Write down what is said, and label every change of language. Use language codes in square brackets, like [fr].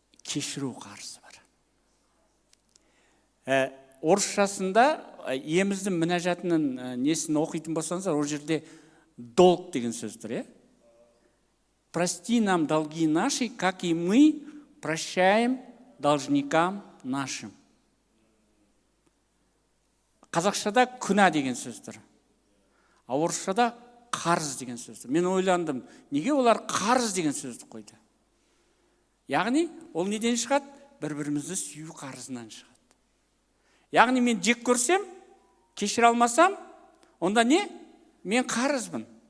[kk] Кешіру қарызы бар. Орысшасында еміздің мінәжатының несін оқитын болсаңыздар, ол жерде долг деген сөз тұр. [ru] Прости нам долги наши, как и мы прощаем должникам нашим. [kk] Қазақшада күнә деген сөз тұр. А орысшада қарыз деген сөз тұр. Мен ойландым, неге олар қарыз деген сөзді қойды? Яғни, ол неден шығады? Бір-бірімізді сүю қарызынан шығады. Яғни, мен жек көрсем, кешіре алмасам, онда не? Мен қарызбын.